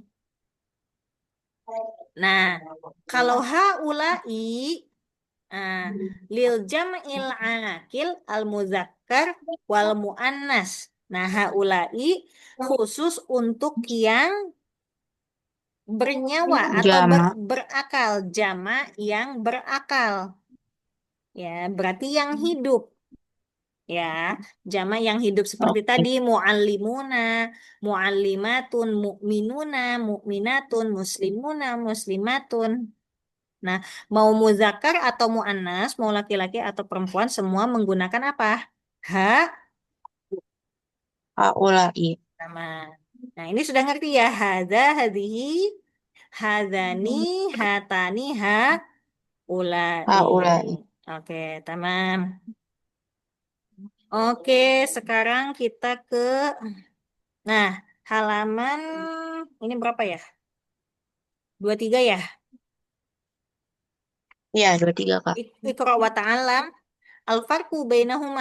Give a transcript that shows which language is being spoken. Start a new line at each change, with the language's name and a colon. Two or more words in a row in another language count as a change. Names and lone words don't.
Indonesian: Nah, kalau
Arabic: haulai uh, للجمع العاقل المذكر والمؤنث.
Indonesian: Nah, haulai khusus untuk yang Bernyawa atau Jama. berakal, jama yang berakal. Ya, berarti yang hidup. Ya, jama yang hidup seperti Oke. tadi
Arabic: معلمون، معلمات، مؤمنون، مؤمنات، مسلمون، مسلمات.
Indonesian: Nah, mau muzakkar atau muannas, mau laki-laki atau perempuan semua menggunakan apa? Ha Haulai. sama. Nah, ini sudah ngerti ya.
Arabic: هذا، هذه, هذان، هاتان، أولاء.
Indonesian: Haulai. Oke, tamam. Oke, sekarang kita ke, nah, halaman ini berapa ya? 23 ya? Iya, 23, Kak.
Arabic: اقرأ وتعلم. الفرق بينهما.